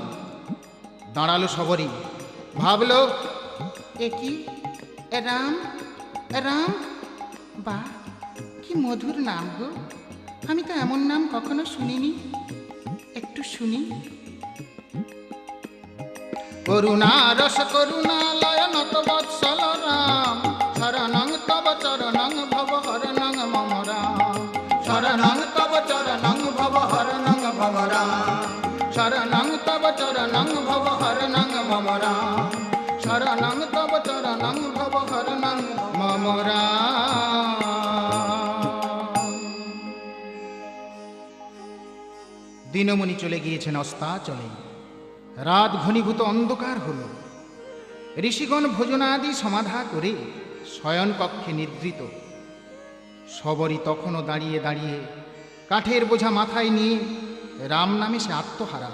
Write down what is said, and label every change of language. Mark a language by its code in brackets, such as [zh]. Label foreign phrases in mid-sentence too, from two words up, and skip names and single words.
[bn] দাঁড়ালো শবরী, ভাবল, এ কি রাম রাম, বা কি মধুর নাম গো! আমি তো এমন নাম কখনো শুনিনি, একটু শুনি। [sa] করুণা রস করুণালয় নত বৎসল রাম। শরণং তব চরণং ভব হরণং মম রাম। शरणं तव चरणं भव हरणं भव राम। शरणं तव चरणं भव हरणं मम राम। शरणं तव चरणं भव हरणं मम राम। [bn] দিনমণি চলে গিয়েছেন অস্তাচলে। রাত ঘনীভূত অন্ধকার হল। ঋষিগণ ভোজনাদি সমাধা করে শয়ন কক্ষে নিদ্রিত। শবরী তখনও দাঁড়িয়ে দাঁড়িয়ে কাঠের বোঝা মাথায় নিয়ে রাম নামে সে আত্মহারা।